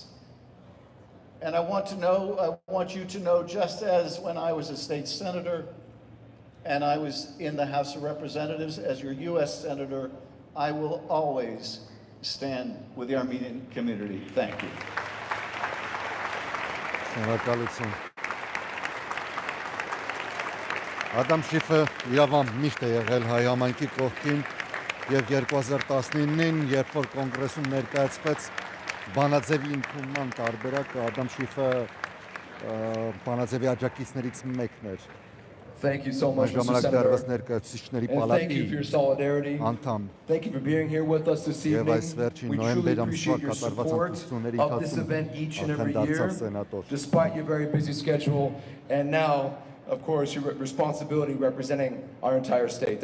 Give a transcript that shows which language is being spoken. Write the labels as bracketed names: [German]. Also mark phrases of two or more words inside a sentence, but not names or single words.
[English] And I want you to know, just as when I was a state senator and I was in the House of Representatives as your U.S. Senator, I will always stand with the Armenian community. Thank you. [Armenian] Շնորհակալություն։ Ադամ Շիֆը իրավամբ միշտ է եղել հայ համայնքի կողքին եւ 2019-ին, երբ որ կոնգրեսում ներկայացվեց Բանաձևի ընդունման տարբերակը, Ադամ Շիֆը Բանաձևի աջակիցներից մեկն էր։ [English] Thank you so much, Mr. Senator. And thank you for your solidarity. Thank you for being here with us this evening. We truly appreciate your support of this event each and every year, despite your very busy schedule. And now, of course, your responsibility representing our entire state.